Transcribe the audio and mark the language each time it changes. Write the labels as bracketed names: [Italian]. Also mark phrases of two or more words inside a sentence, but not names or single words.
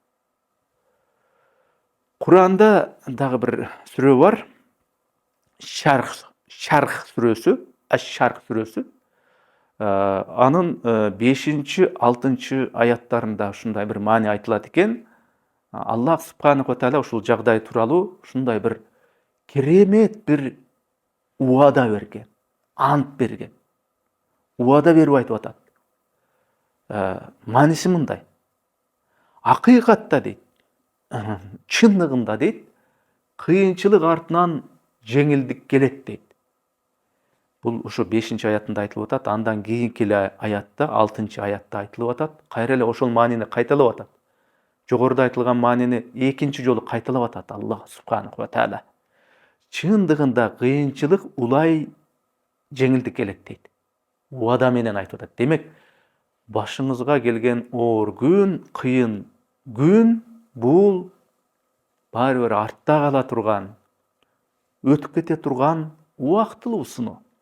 [Kyrgyz] Куранда дагы бир сүрө бар. Шарх сүрөсү, Аш-Шарх сүрөсү. Анын 5-6 аяттарында ушундай бир маани айтылат экен. [Arabic] الله سبحانه وتعالى [Kyrgyz] ушул жагдай тууралуу ушундай бир керемет бир убада берген, ант берген. Убада берип айтып атат. Мааниси мындай. Акыйкатта дейт, чындыгында дейт, кыйынчылык артынан жеңилдик келет дейт. Бул ошо 5-аятында айтылып атат, андан кийинки аятта, 6-аятта айтылып атат. Кайра эле ошол маанини кайталап атат. Жогоруда айтылган маанини экинчи жолу кайталап атат [Arabic] الله سبحانه وتعالى. [Kyrgyz] Чындыгында кыйынчылык улай жеңилдик келет дейт. Убада менен айтып атат. Демек, башыңызга келген оор күн, кыйын күн бул баары бир артта кала турган, өтүп кете турган убактылуу сыноо.